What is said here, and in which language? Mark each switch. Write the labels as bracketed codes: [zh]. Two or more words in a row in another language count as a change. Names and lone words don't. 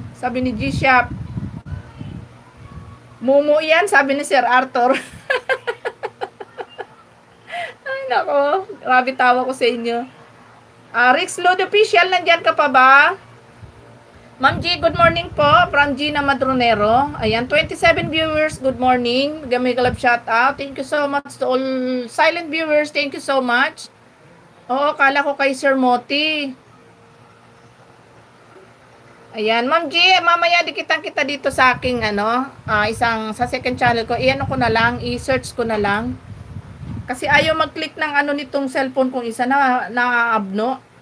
[tl] Sabi ni G-Shop. Mumu yan, sabi ni Sir Arthur. Ay, nako. Grabe tawa ko sa inyo. Rix Lord Official, nandyan ka pa ba? [en] Ma'am G, good morning po. From Gina Madronero. Ayan, 27 viewers, good morning. [ceb] Gamay kalab [en] shout out. Thank you so much to all silent viewers. Thank you so much. [tl] Oo, kala ko kay Sir Moti. Ayan, Ma'am G, mamaya dikitan kita dito sa aking isang sa [en] second channel [tl] ko. Iyan ko na lang, i-search ko na lang. Kasi ayaw mag-click ng nitong cellphone kong isa na abno.